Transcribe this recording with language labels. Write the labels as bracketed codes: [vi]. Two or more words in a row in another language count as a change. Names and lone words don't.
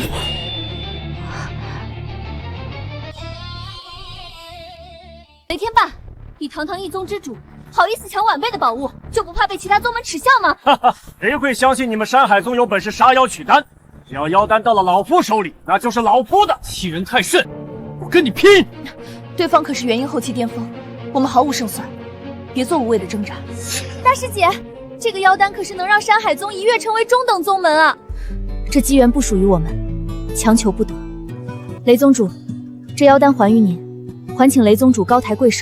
[zh] 雷天霸，你堂堂一宗之主，好意思搶晚輩的寶物，就不怕被其他宗門恥笑嗎？哈哈，誰會相信你們山海宗有本事殺妖取丹？只要妖丹到了老夫手裡，那就是老夫的。欺人太甚，我跟你拼！對方可是元嬰後期巔峰，我們毫無勝算，別做無謂的掙扎。大師姐，這個妖丹可是能讓山海宗一躍成為中等宗門啊！這機緣不屬於我們，強求不得。雷宗主，這妖丹還於您，還請雷宗主高抬貴手。